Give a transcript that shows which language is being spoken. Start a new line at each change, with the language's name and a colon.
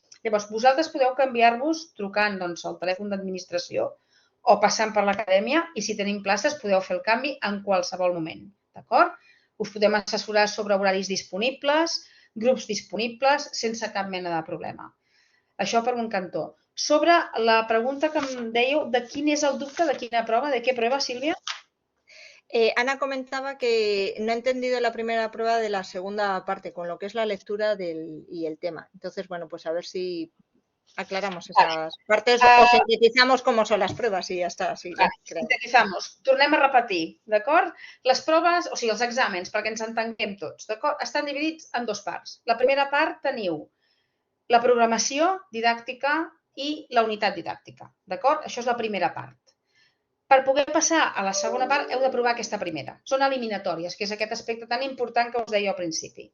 Catalan: Llavors, vosaltres podeu canviar-vos trucant al telèfon d'administració o passant per l'acadèmia i si tenim places podeu fer el canvi en qualsevol moment, d'acord? Us podem assessorar sobre horaris disponibles, grups disponibles, sense cap mena de problema. Això per un cantó. Sobre la pregunta que em dèieu de quin és el dubte, de quina prova, de què
Spanish: prueba,
Catalan: Sílvia?
Spanish: Ana comentaba que no ha entendido la primera prueba de la segunda parte, con lo que es la lectura y el tema. Entonces, bueno, pues a ver si aclaramos esas partes o sintetizamos cómo son las pruebas y ya està. Sí, sintetizamos.
Catalan: Tornem a repetir, d'acord? Les proves, o sigui, els exàmens, perquè ens entenguem tots, d'acord? Estan dividits en dues parts. La primera part teniu la programació didàctica i la unitat didàctica, d'acord? Això és la primera part. Per poder passar a la segona part heu d'aprovar aquesta primera. Són eliminatòries, que és aquest aspecte tan important que us deia al principi.